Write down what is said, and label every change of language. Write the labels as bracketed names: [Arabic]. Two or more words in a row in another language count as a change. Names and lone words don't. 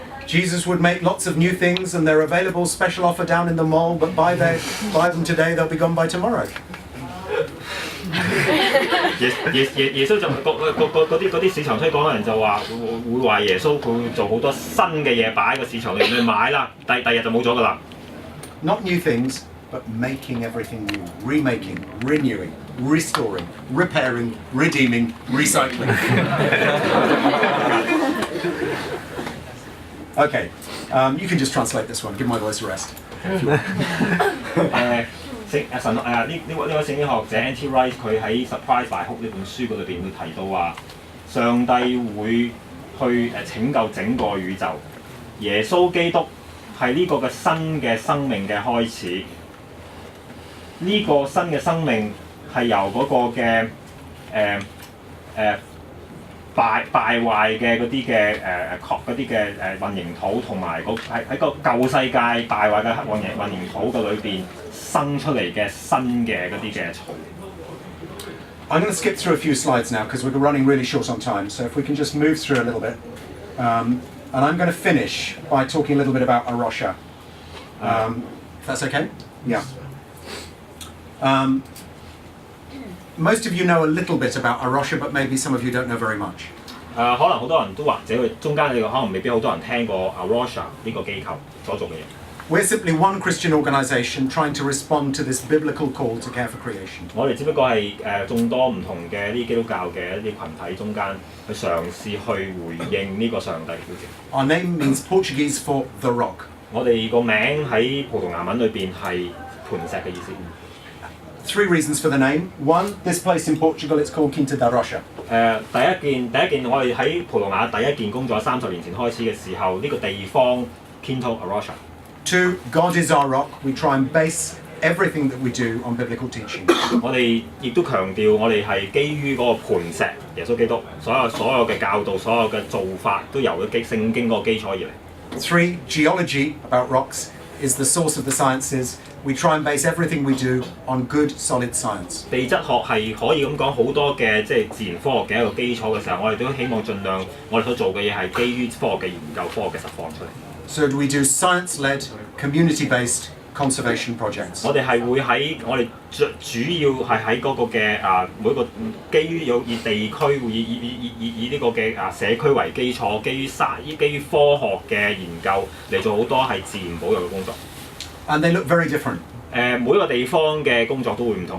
[English] Jesus would make lots of new things and they're available special offer down in the mall, but buy them today, they'll be gone by tomorrow. [Cantonese] 耶穌就嗰啲市場推廣嘅人就話會話耶穌佢會做好多新嘅嘢擺喺個市場裏面去買啦，第日就冇咗㗎啦。 [English] Not new things, but making everything new, remaking, renewing, restoring, repairing, redeeming, recycling. Okay, you can just translate this one. Give my voice a rest. [Cantonese] 呢位聖經學者 N.T. Wright 佢喺《Surprise by Hope》呢本書嗰裏邊會提到話，上帝會去拯救整個宇宙，耶穌基督係呢個嘅新嘅生命嘅開始。呢、個新嘅生命係由嗰個嘅敗壞嘅嗰啲嘅混凝土同埋喺個舊世界敗壞嘅混凝土嘅裏邊生出嚟嘅新嘅嗰啲嘅草。 [English] I'm going to skip through a few slides now because we're running really short on time. So if we can just move through a little bit. And I'm going to finish by talking a little bit about Arusha. If that's okay? Yeah. Most of you know a little bit about Arusha, but maybe some of you don't know very much. [Cantonese] 可能好多人都或者佢中間呢個可能未必好多人聽過 Arusha 呢個機構所做嘅嘢。 [English] We're simply one Christian organisation trying to respond to this biblical call to care for creation. [Cantonese] 我哋只不過係眾多唔同嘅啲基督教嘅一啲群體中間去嘗試去回應呢個上帝嘅呼召。 [English] Our name means Portuguese for the rock. [Cantonese] 我哋個名喺葡萄牙文裏邊係磐石嘅意思。 [English] Three reasons for the name. One, this place in Portugal, it's called Quinta da Rocha. [Cantonese] 第一件，我哋喺葡萄牙第一件工作30年前開始嘅時候，呢、個地方 Quinta da Rocha。 [English] Two, God is our rock. We try and base everything that we do on biblical teaching. [Cantonese] 我哋亦都強調，我哋係基於嗰個磐石耶穌基督，所有嘅教導，所有嘅做法都由咗聖經嗰個基礎而嚟。 [English] Three, geology about rocks is the source of the sciences. We try and base everything we do on good, solid science. [Cantonese] 地質學係可以咁講好多嘅即係自然科學嘅一個基礎嘅時候，我哋都希望盡量我哋所做嘅嘢係基於科學嘅研究、科學嘅實況出嚟。 [English] So we do science-led, community-based conservation projects. [Cantonese] 我哋係會喺我哋主要係喺嗰個嘅每個基於以地區以呢個嘅社區為基礎，基於科學嘅研究嚟做好多係自然保育嘅工作。 [English] And they look very different. [Cantonese] 每一個地方嘅工作都會唔同。